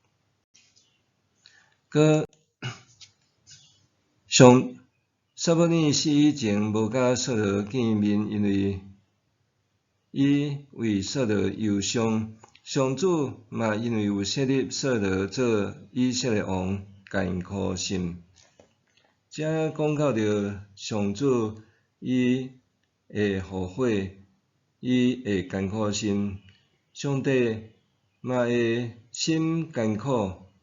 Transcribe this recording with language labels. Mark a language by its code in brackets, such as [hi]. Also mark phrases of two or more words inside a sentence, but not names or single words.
[nan] 撒母耳死以前无甲扫罗见面，因为伊为扫罗忧伤。上主嘛因为有设立扫罗做以色列王，艰苦心。遮讲到着上主伊会后悔，伊会艰苦心，上帝嘛会心艰苦。